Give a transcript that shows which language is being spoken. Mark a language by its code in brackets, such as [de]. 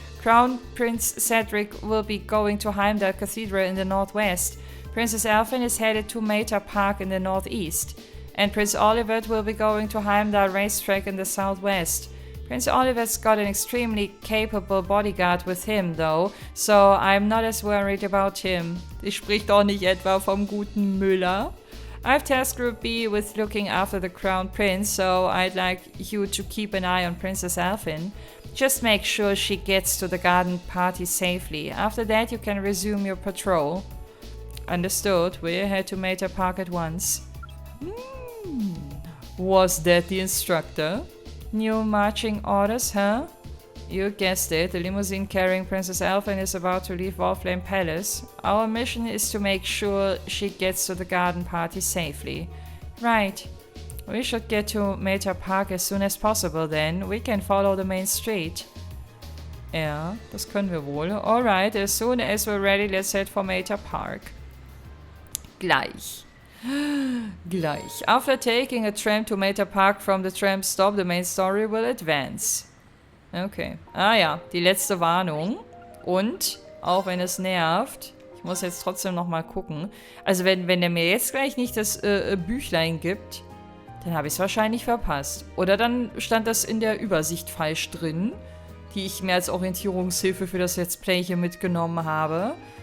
[en] Crown Prince Cedric will be going to Heimdall Cathedral in the northwest. Princess Elfin is headed to MEHR Park in the northeast. And Prince Olivert will be going to Heimdall Racetrack in the southwest. Prince Oliver's got an extremely capable bodyguard with him, though, so I'm not as worried about him. [de] Sie spricht doch nicht etwa vom guten Müller. [en] I've tasked Group B with looking after the Crown Prince, so I'd like you to keep an eye on Princess Elfin. Just make sure she gets to the garden party safely. After that, you can resume your patrol. Understood. We'll head to MEHR Park at once. Was that the instructor? New marching orders, huh? You guessed it. The limousine carrying Princess Elfin is about to leave Warflame Palace. Our mission is to make sure she gets to the garden party safely. Right. We should get to MEHR Park as soon as possible then. We can follow the main street. [de] Ja, das können wir wohl. [en] Alright, as soon as we're ready, let's head for MEHR Park. [de] Gleich. [en] After taking a tram to MEHR Park from the tram stop, the main story will advance. Okay. [de] Ah ja, die letzte Warnung. Und, auch wenn es nervt, ich muss jetzt trotzdem nochmal gucken. Also wenn der mir jetzt gleich nicht das Büchlein gibt, dann habe ich es wahrscheinlich verpasst. Oder dann stand das in der Übersicht falsch drin, die ich mir als Orientierungshilfe für das Let's Play hier mitgenommen habe.